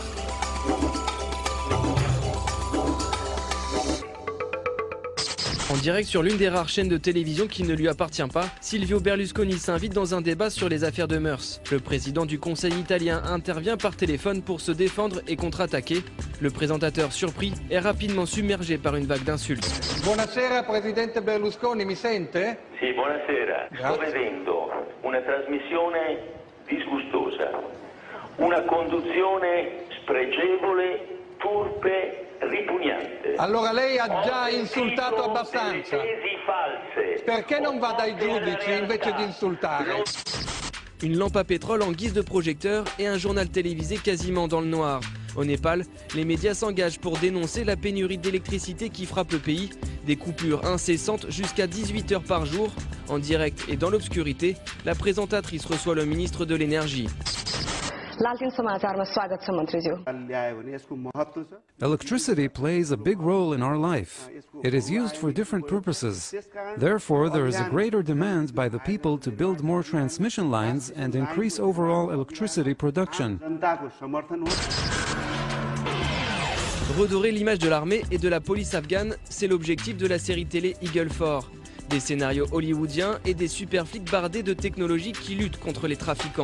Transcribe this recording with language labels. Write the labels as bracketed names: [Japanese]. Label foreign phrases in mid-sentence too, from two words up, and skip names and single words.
[French] En direct sur l'une des rares chaînes de télévision qui ne lui appartient pas, Silvio Berlusconi s'invite dans un débat sur les affaires de mœurs. Le président du Conseil italien intervient par téléphone pour se défendre et contre-attaquer. Le présentateur, surpris, est rapidement submergé par une vague d'insultes. [Italian] Buonasera, Presidente Berlusconi, mi sente? Sì, buonasera. Sto vedendo una trasmissione disgustosa, una conduzione spregevole, turpe, ripugnante. Allora lei ha già insultato abbastanza. Perché non va dai giudici invece di insultare? [French] Une lampe à pétrole en guise de projecteur et un journal télévisé quasiment dans le noir. Au Népal, les médias s'engagent pour dénoncer la pénurie d'électricité qui frappe le pays. Des coupures incessantes jusqu'à 18 heures par jour. En direct et dans l'obscurité, la présentatrice reçoit le ministre de l'énergie. [English] Electricity plays a big role in our life. It is used for different purposes. Therefore, there is a greater demand by the people to build more transmission lines and increase overall electricity production. [French] Redorer l'image de l'armée et de la police afghane, c'est l'objectif de la série télé Eagle 4. Des scénarios hollywoodiens et des super flics bardés de technologies qui luttent contre les trafiquants.